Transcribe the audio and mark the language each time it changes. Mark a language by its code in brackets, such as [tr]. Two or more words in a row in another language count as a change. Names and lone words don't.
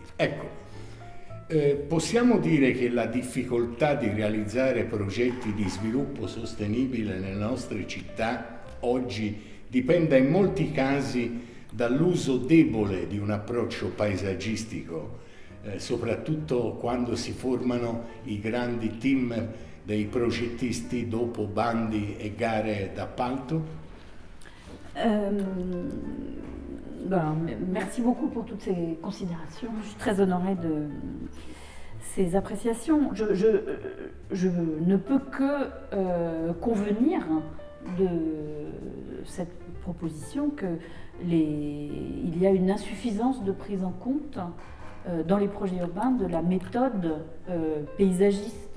[it] Ecco, possiamo dire che la difficoltà di realizzare progetti di sviluppo sostenibile nelle nostre città oggi dipenda in molti casi dall'uso debole di un approccio paesaggistico, soprattutto quando si formano i grandi team dei progettisti dopo bandi e gare d'appalto? [fr] Merci beaucoup pour toutes ces considérations. Je suis très honorée de ces appréciations. Je ne peux que convenir de cette proposition qu'il y a une insuffisance de prise en compte dans les projets urbains de la méthode paysagiste.